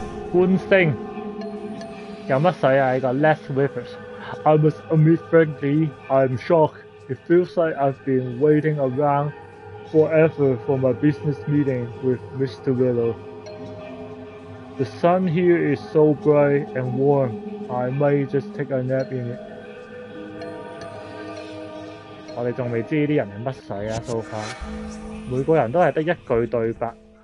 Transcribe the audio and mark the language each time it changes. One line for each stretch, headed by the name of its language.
Cantonese: 觀星有乜水啊？呢個 Less Rivers。
English: I must admit frankly, I'm shocked. It feels like I've been waiting around forever for my business meeting with Mr. Willows. The sun here is so bright and warm, I might just take a nap in it.
Cantonese: 我哋仲未知呢啲人係乜水啊
English: so far，
Cantonese: 每個人都係得一句對白。